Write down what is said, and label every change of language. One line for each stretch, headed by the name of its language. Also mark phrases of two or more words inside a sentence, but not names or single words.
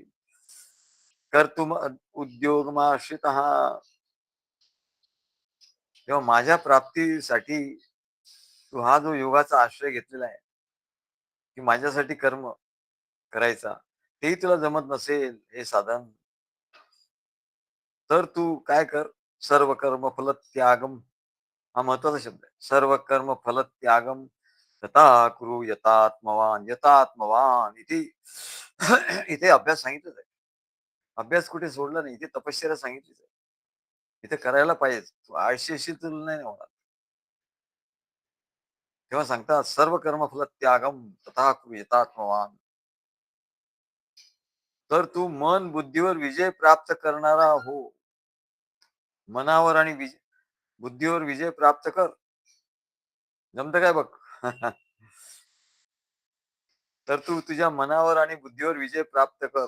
Sanskrit: कर्तुम उद्योगमाश्रितः,
Marathi: तेव्हा माझ्या प्राप्तीसाठी तू हा जो योगाचा आश्रय घेतलेला आहे, की माझ्यासाठी कर्म करायचा, तेही तुला जमत नसेल हे साधन, तर तू काय कर,
Sanskrit: सर्व कर्म फल त्यागम,
Marathi: हा महत्वाचा शब्द आहे.
Sanskrit: सर्व कर्म फल त्यागम तथा कुरु यतात्मवान.
Marathi: यतात्मवान इथे इथे अभ्यास सांगितलं आहे. अभ्यास कुठे सोडला नाही, इथे तपश्चर्या सांगितलीच आहे. इथे करायला पाहिजे. तू आळशी असेल तर नाही होणार. तेव्हा सांगतात
Sanskrit: सर्व कर्म फल त्यागम तथा कुरु यतात्मवान.
Marathi: तर तू मन बुद्धीवर विजय प्राप्त करणारा हो. मनावर आणि बुद्धीवर विजय प्राप्त कर. जमतं काय बघ. तर तू तुझ्या मनावर आणि बुद्धीवर विजय प्राप्त कर.